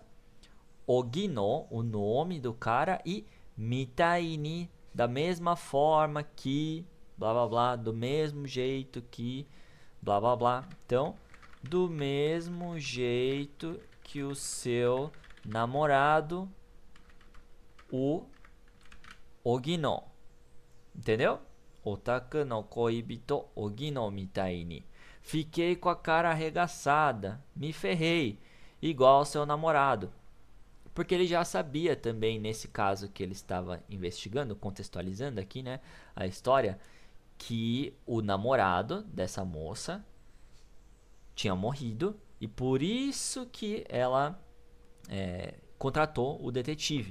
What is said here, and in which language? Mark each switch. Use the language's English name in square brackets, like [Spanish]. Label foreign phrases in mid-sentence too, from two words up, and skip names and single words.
[Portuguese] Ogino, o nome do cara, e [Japanese] みたいに, [Portuguese] da mesma forma que, blá blá blá, do mesmo jeito que, blá blá blá. Então, do mesmo jeito que o seu namorado, o Ogino. [Japanese] Entendeu? お宅の恋人 Ogino みたいに. [Portuguese] Fiquei com a cara arregaçada, me ferrei, igual ao seu namorado. Porque ele já sabia também, nesse caso que ele estava investigando, contextualizando aqui, né, a história, que o namorado dessa moça tinha morrido e por isso que ela contratou o detetive.